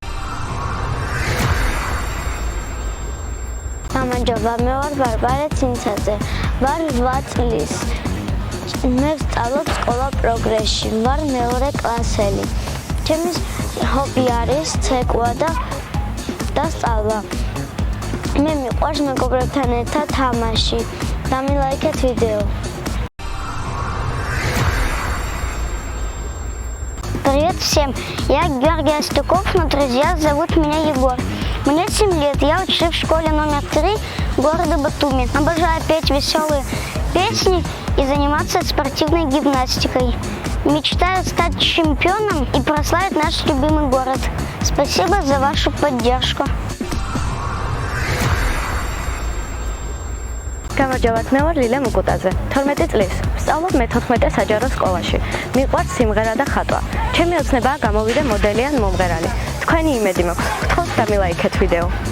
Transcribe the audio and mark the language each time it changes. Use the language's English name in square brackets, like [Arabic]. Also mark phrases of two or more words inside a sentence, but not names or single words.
[Georgian] გამარჯობა, მე ვარ ბარბარე ცინცაძე, ვარ 8 წლის. მე ვსწავლობ სკოლა პროგრესში, ვარ მეორე კლასელი. ჩემი ჰობი არის ცეკვა და სწავლა. მე მიყვარს მეგობრებთან ერთად თამაში. დამილაიქეთ ვიდეო. [Russian] Привет всем, я Георгий Астюков, но друзья зовут меня Егор. Мне 7 лет, я учусь в школе номер 3 города Батуми. Обожаю петь веселые песни и заниматься спортивной гимнастикой. Мечтаю стать чемпионом и прославить наш любимый город. Спасибо за вашу поддержку. [Georgian] გამარჯობათ, მე ვარ ლილა მუკუტაძე, 12 წლის. ვსწავლობ მე-14 საჯარო სკოლაში. მიყვარს სიმღერა და ხატვა. ჩემი ოცნებაა გამოვიდე მოდელი ან მომღერალი. თქვენი იმედი მაქვს. გთხოვთ დამილაიქეთ ვიდეო.